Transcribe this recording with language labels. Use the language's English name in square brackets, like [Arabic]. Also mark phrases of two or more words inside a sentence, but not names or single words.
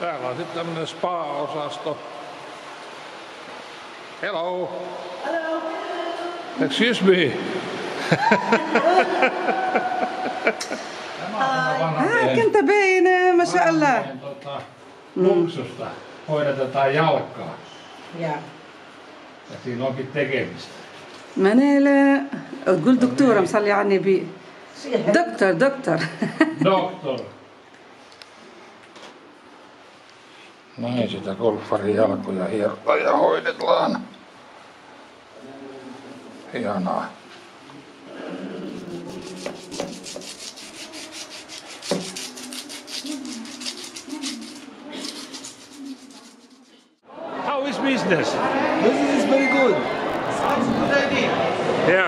[Finnish] on sitten tämmönen spa-osasto. [English] Hello. Hello. Excuse me. [Arabic] كنت باين ما شاء الله. [Finnish] Luksusta hoidetaan jalkaa. [Arabic] يا [Finnish] Ja siinä onkin tekemistä. [Arabic] منال تقول دكتورة مصلي على النبي. دكتور. [Finnish] Doktor. Näin sitä golfarin jalkoja hierotaan ja hoidetaan. Hienoa. [English] How is business? Business is very good. Sounds a good idea. Yeah.